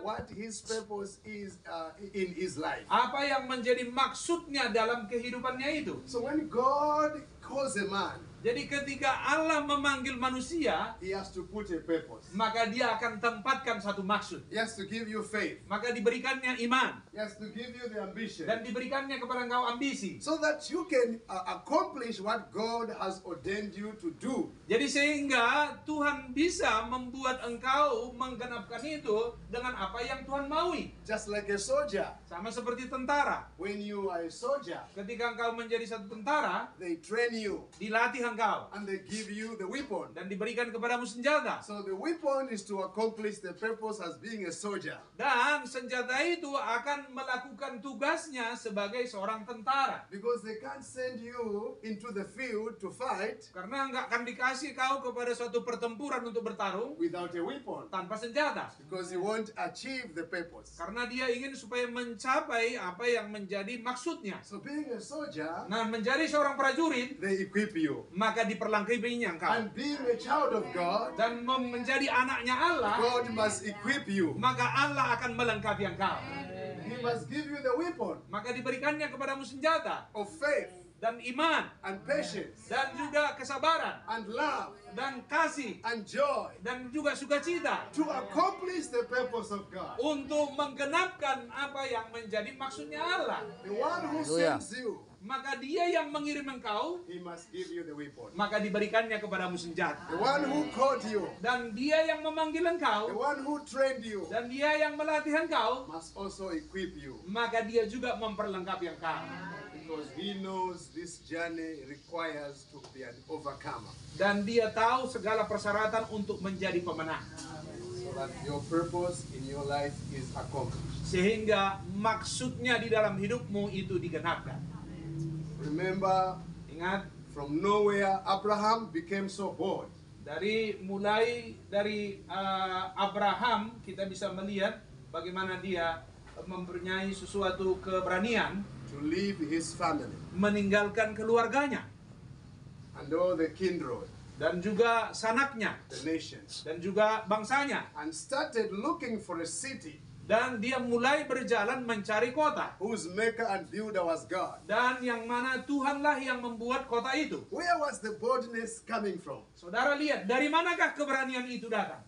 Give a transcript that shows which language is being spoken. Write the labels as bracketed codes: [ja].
[en] what his purpose is in his life. [id] apa yang menjadi maksudnya dalam kehidupannya itu. [en] So when God calls a man, [id] Jadi ketika Allah memanggil manusia, [en] he has to put a purpose. [id] maka dia akan tempatkan satu maksud. [en] He has to give you faith. [id] Maka diberikannya iman, [en] He has to give you the ambition. [id] dan diberikannya kepada engkau ambisi. [en] So that you can accomplish what God has ordained you to do. [id] Jadi sehingga Tuhan bisa membuat engkau menggenapkan itu dengan apa yang Tuhan maui. [en] Just like a soldier. [id] Sama seperti tentara. [en] When you are a soldier, [id] Ketika engkau menjadi satu tentara, [en] they train you [id] dilatih engkau [en] and they give you the weapon. [id] dan diberikan kepadamu senjata. [en] So the weapon is to accomplish the purpose as being a soldier. [id] Dan senjata itu akan melakukan tugasnya sebagai seorang tentara. [en] Because they can't send you into the field to fight [id] Karena nggak akan dikasih kau kepada suatu pertempuran untuk bertarung [en] without a weapon. [id] tanpa senjata. [en] Because you won't achieve the purpose. [id] Karena dia ingin supaya mencapai apa yang menjadi maksudnya. [en] So being a soldier, [id] Nah, menjadi seorang prajurit, [en] they equip you. [id] maka diperlengkapinya engkau. [en] And being a child of God, [id] Dan menjadi anaknya Allah, [en] God must equip you. [id] maka Allah akan melengkapi engkau. [en] He must give you the weapon [id] Maka diberikannya kepadamu senjata [en] of faith. [id] dan iman, [en] and patience, [id] dan juga kesabaran, [en] and love, [id] dan kasih, [en] and joy, [id] dan juga sukacita [en] to accomplish the purpose of God. [id] untuk menggenapkan apa yang menjadi maksudnya Allah. [en] The one who [id] Hallelujah. [en] sends you, [id] Maka dia yang mengirim engkau, [en] he must give you the weapon. [id] maka diberikannya kepadamu senjata. [en] The one who called you, [id] Dan dia yang memanggil [en] the [id] engkau, [en] one who trained you, [id] dan dia yang melatih engkau, [en] must also equip you, [id] maka dia juga memperlengkapi engkau. [en] because he knows this journey requires to be an overcomer, [id] Dan dia tahu segala persyaratan untuk menjadi pemenang. [en] so that your purpose in your life is accomplished. [id] Sehingga maksudnya di dalam hidupmu itu digenapkan. [en] Remember, [id] Ingat, [en] from nowhere, Abraham became so bold. [id] mulai dari Abraham kita bisa melihat bagaimana dia mempunyai sesuatu keberanian [en] To leave his family [id] meninggalkan keluarganya [en] and all the kindred, [id] dan juga sanaknya [en] the nations, [id] dan juga bangsanya, [en] and started looking for a city [id] dan dia mulai berjalan mencari kota, [en] whose maker and builder was God. [id] dan yang mana Tuhanlah yang membuat kota itu. [en] Where was the boldness coming from? [id] Saudara lihat, dari manakah keberanian itu datang?